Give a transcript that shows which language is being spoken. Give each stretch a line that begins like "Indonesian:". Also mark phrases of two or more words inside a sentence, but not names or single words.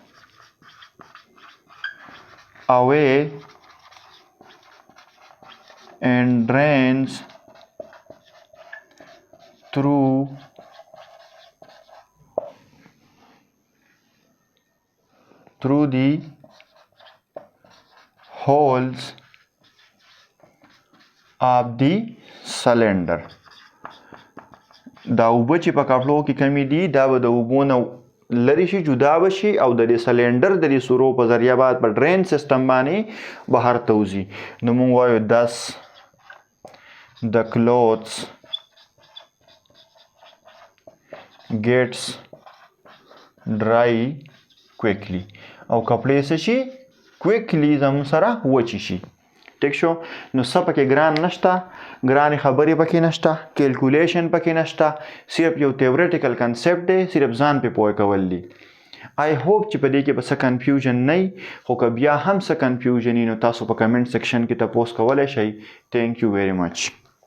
English: away and drains through the holes of the cylinder
Pashto: دا اوبه چې په کپړو کې کمی دي دا به د اوبو نه لرې شي جدا به شي او د دې سلنډر د دې سورو په ذریعه بعد په
English: drain system
Pashto: باندې بهر ته وځي نو موږ وایو
English: thus the clothes gets dry quickly
Pashto: او کپړې څه شي کویکلی زموږ سره وچې شي ټیک شو نو څه پکې ګران نشته ګرانې خبرې پکې نشته کیلکولیشن پکې نشته صرف یو
English: theoretical concept
Pashto: دی صرف ځان پې پوه کول دي
English: I hope
Pashto: چې په دې کې به څه کنفیوژن نه وي خو که بیا هم څه کنفیوژن وي نو تاسو په
English: comment section
Pashto: کې تپوس کولی شئ
English: thank you very much